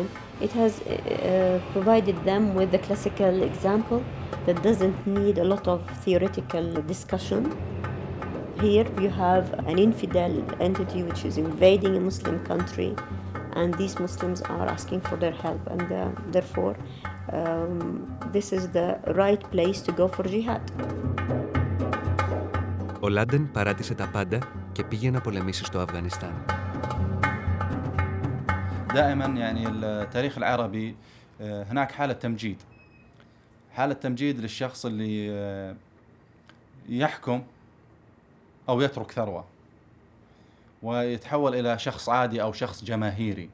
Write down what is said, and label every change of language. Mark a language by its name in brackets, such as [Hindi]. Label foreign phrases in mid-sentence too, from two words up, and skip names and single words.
[English] It has provided them with the classical example that doesn't need a lot of theoretical discussion. Here you have an infidel entity which is invading a Muslim country, and these Muslims are asking for their help, and therefore this is the right place to go for jihad. [Greek] Ο Λάντεν παράτησε τα πάντα και πήγε να πολεμήσει στο Αφγανιστάν. [Arabic] دائما يعني التاريخ العربي هناك حالة تمجيد للشخص اللي يحكم أو يترك ثروة ويتحول إلى شخص عادي أو شخص جماهيري.